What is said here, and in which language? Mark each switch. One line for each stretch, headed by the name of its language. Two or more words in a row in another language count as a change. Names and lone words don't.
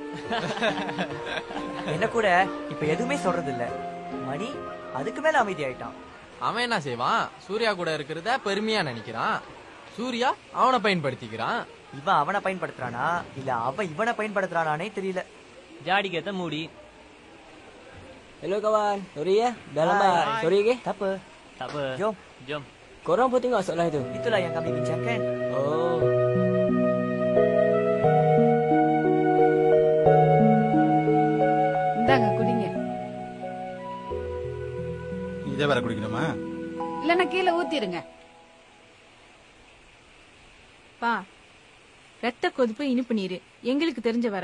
Tamil: என்ன கூட இப்ப எதுவுமே சொல்றது இல்ல. மணி அதுக்கு மேல அமைதி ஆயிட்டான். அவன் என்ன செய்வான்? சூர்யா கூட இருக்கிறத பெருமையா நினைக்கிறான். சூர்யா அவனை பயன்படுத்திக்கிறான். இவன் அவனை பயன்படுத்துறானா இல்ல அவன் இவனை பயன்படுத்துறானே தெரியல. ஜாடி கேத்த மூடி.
Malay: Hello kawan, sorry ya, dah lambat. Sorry ke? Tak apa. Tak apa. Jom. Jom. Korang pun tengok soalan itu. Itulah yang kami bincangkan. Oh.
Tamil: இந்தாங்க குடிங்க. இதே வேற குடிக்கணுமா? இல்லன்னா கீழே ஊத்திருங்க. பா, ரத்த கொதிப்பு, இனிப்பு நீரு எங்களுக்கு தெரிஞ்ச வர.